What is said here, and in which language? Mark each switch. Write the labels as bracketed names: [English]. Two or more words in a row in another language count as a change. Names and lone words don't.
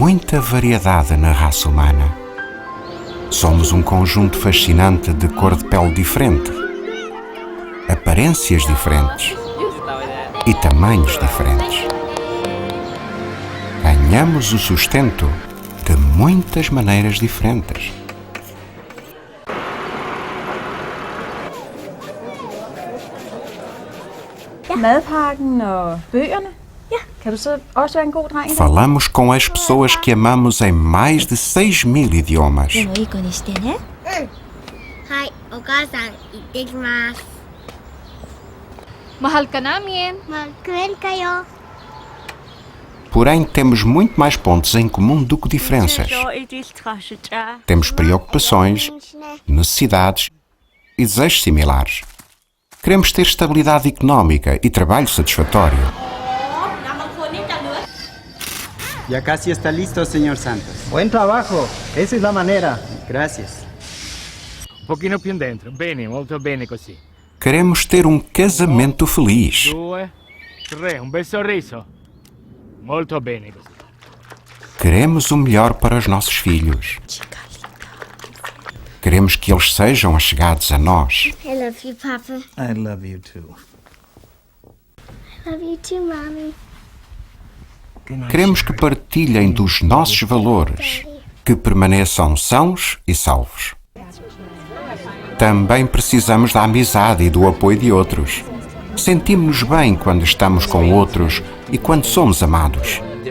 [Portuguese] muita variedade na raça humana. Somos um conjunto fascinante de cor de pele diferente, aparências diferentes e tamanhos diferentes. Ganhamos o sustento de muitas maneiras diferentes. [Danish] Madpakken og bøgerne. Kan du så også være en god dreng? Falamos com as pessoas que amamos em mais de 6.000 idiomas. [Japanese] いい子にしてね。はい、お母さん、行ってきます。 [Filipino] Mahal ka namin. Mag-kwel kayo. [Portuguese] Porém, temos muito mais pontos em comum do que diferenças. Temos preocupações, necessidades e desejos similares. Queremos ter estabilidade económica e trabalho satisfatório. [Spanish] Ya casi está listo, señor Santos. Buen trabajo, esa es la manera. Gracias. [Italian] Un pochino più dentro. Bene, molto bene così. [Portuguese] Queremos ter um casamento feliz. [Italian] 2, 3, un bel sorriso. Molto bene così. [Portuguese] Queremos o melhor para os nossos filhos. Queremos que eles sejam achegados a nós. [English] I love you, Papa. I love you too. I love you too, Mommy. [Portuguese] Queremos que partilhem dos nossos valores, que permaneçam sãos e salvos. Também precisamos da amizade e do apoio de outros. Sentimos-nos bem quando estamos com outros e quando somos amados.